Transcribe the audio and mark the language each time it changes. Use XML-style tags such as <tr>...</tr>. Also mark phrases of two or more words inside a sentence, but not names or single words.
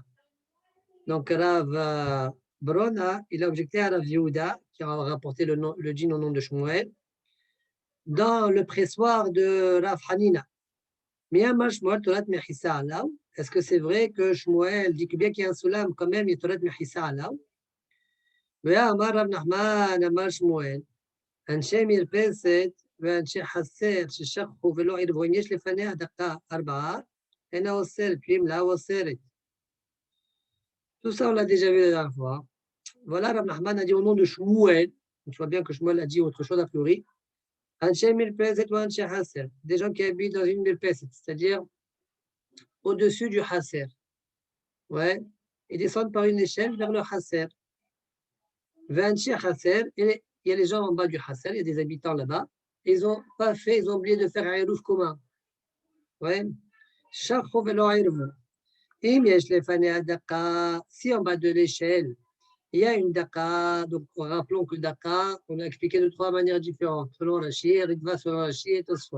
<fr>Donc Rav Brona, il a objecté à Rav Yehuda, qui a rapporté le djinn au nom de Shmuel, dans le pressoir de Rav Hanina. Est-ce que c'est vrai que Shmuel dit que bien qu'il y a un soulam, quand même, il y a</fr> <he>תורת מחיצה עליו? אמר רב נחמן, אמר שמואל, אנשי מרפסת ואנשי חסר ששכחו ולא ערבו, אם יש לפניה דקה 4, אינה אוסרת,</he> <fr>puis là אוסרת. Tout ça, on l'a déjà vu la dernière fois. Voilà, Rav Nachman a dit au nom de Shmuel, tu vois bien que Shmuel a dit autre chose a priori,</fr> <he>אנשי מרפסת ואנשי חסר,</he> <fr>des gens qui habitent dans une מרפסת, c'est-à-dire au-dessus du חסר. Ouais, ils descendent par une échelle vers le חסר.</fr> <he>ואנשי חסר,</he> <fr>il y a les gens en bas du Hasser, il y a des habitants là-bas. Ils n'ont pas fait, ils ont oublié de faire un Eruv commun. Ouais. Si en bas de l'échelle, il y a une daka, donc rappelons que le daka, on a expliqué de 3 manières différentes, selon Rashi, Ritva, selon Rashi et Tosfot.</fr>